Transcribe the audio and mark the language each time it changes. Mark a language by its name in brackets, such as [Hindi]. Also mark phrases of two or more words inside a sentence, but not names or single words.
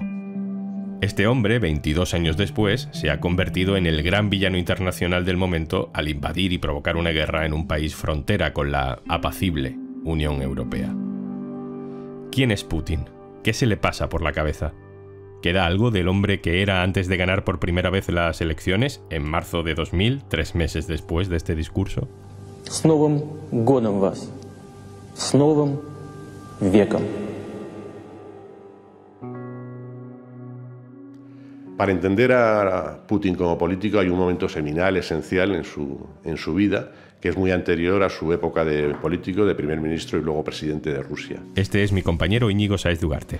[Spanish] Este hombre, 22 años después, se ha convertido en el gran villano internacional del momento al invadir y provocar una guerra en un país frontera con la apacible Unión Europea. ¿Quién es Putin? ¿Qué se le pasa por la cabeza? ¿Queda algo del hombre que era antes de ganar por primera vez las elecciones, en marzo de 2000, 3 meses después de este discurso? [Russian] С Новым годом вас! С Новым веком! [Spanish] Para entender a Putin como político hay un momento seminal, esencial en su vida, que es muy anterior a su época de político, de primer ministro y luego presidente de Rusia. Este es mi compañero Íñigo Sáez de Ugarte.